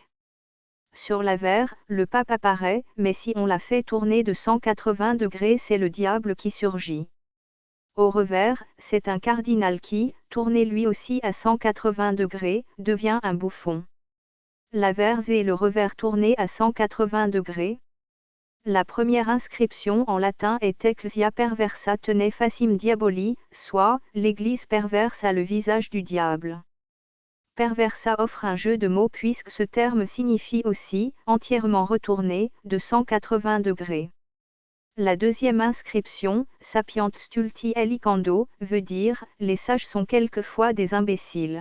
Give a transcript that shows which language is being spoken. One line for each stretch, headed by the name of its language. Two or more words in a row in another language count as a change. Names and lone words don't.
French: Sur l'avers, le pape apparaît, mais si on la fait tourner de 180 degrés, c'est le diable qui surgit. Au revers, c'est un cardinal qui, tourné lui aussi à 180 degrés, devient un bouffon. L'avers et le revers tournés à 180 degrés. La première inscription en latin est
Latin: Ecclesia perversa tene facim diaboli,
French: soit, l'Église perverse a le visage du diable. Perversa offre un jeu de mots puisque ce terme signifie aussi, entièrement retourné, de 180 degrés. La deuxième inscription,
Latin: Sapient stulti elicando,
French: veut dire, les sages sont quelquefois des imbéciles.